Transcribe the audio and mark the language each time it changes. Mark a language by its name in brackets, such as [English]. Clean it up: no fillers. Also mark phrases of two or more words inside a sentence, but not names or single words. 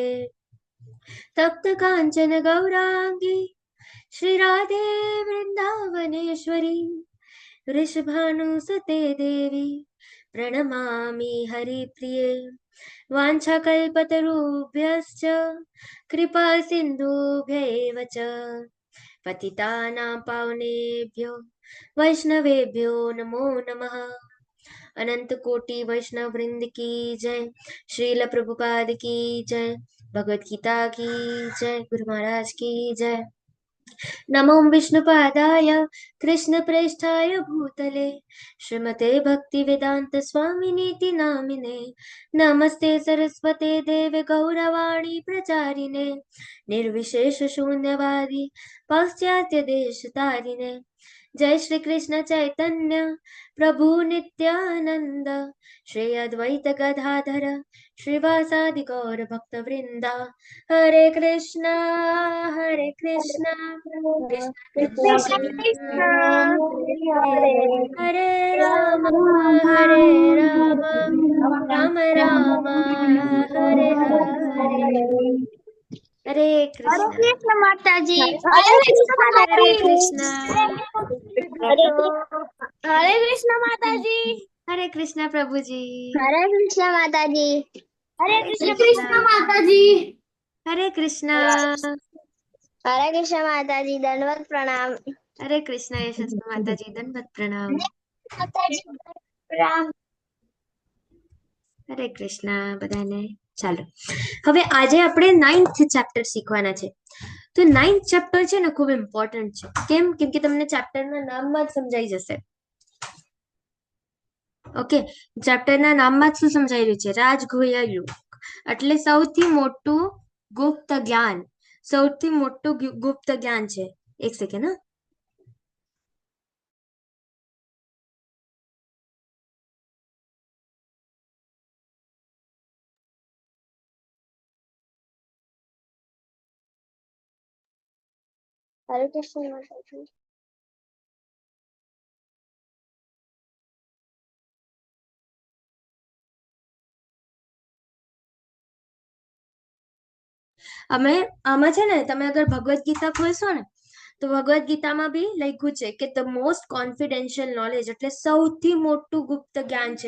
[Sanskrit] तप्त काञ्चन गौरांगी श्री राधे वृन्दावनेश्वरी वृषभानुसुते देवी प्रणमामि हरिप्रिये. वाञ्छाकल्पतरुभ्यश्च कृपा सिन्धुभ्यैव च पतितानां पावनेभ्यो वैष्णवेभ्यो नमो नमः. [Hindi] अनंत कोटि वैष्णव वृंद की जय. श्रील प्रभुपाद की जय. भगवत गीता की जय. गुरु महाराज की जय. [Sanskrit] नमो विष्णुपादाय कृष्णप्रेष्ठाय भूतले श्रीमते भक्तिवेदांत स्वामिनीति नामिने. नमस्ते सरस्वते देवे गौरवाणी प्रचारिणे निर्विशेष शून्यवादी पाश्चात्य देश तारिणे. जय श्री कृष्ण चैतन्य प्रभु नित्यानंद श्री अद्वैत गदाधर श्रीवासादि गौर भक्त वृंदा. हरे कृष्णा कृष्ण कृष्ण हरे राम राम राम हरे हरे. [Hindi] हरे कृष्ण माताजी. हरे कृष्ण हरे कृष्ण माताजी. हरे कृष्ण प्रभुजी. हरे कृष्ण माताजी. हरे कृष्ण माताजी. हरे कृष्ण. हरे कृष्ण माताजी. दंडवत प्रणाम. हरे कृष्ण यशस्वी माताजी. दंडवत प्रणाम. [Gujarati] હરે કૃષ્ણ બધાને. ચાલો હવે આજે આપણે 9th ચેપ્ટર શીખવાના છે. તો 9th ચેપ્ટર છે ને ખૂબ ઇમ્પોર્ટન્ટ છે. કેમ કે તમને ચેપ્ટરના નામમાં જ સમજાઈ જશે. ઓકે, ચેપ્ટરના નામમાં જ શું સમજાઈ રહ્યું છે? રાજગુહ્ય યોગ એટલે સૌથી મોટું ગુપ્ત જ્ઞાન. સૌથી મોટું ગુપ્ત જ્ઞાન છે. એક સેકન્ડ. હા, [Hindi] हरे कृष्ण माताजी. [Gujarati] આમાં છે ને તમે અગર ભગવદ્ ગીતા ખોલશો ને તો ભગવદ્ ગીતામાં બી લખ્યું છે કે [English] the most confidential knowledge [Gujarati] એટલે સૌથી મોટું ગુપ્ત જ્ઞાન છે.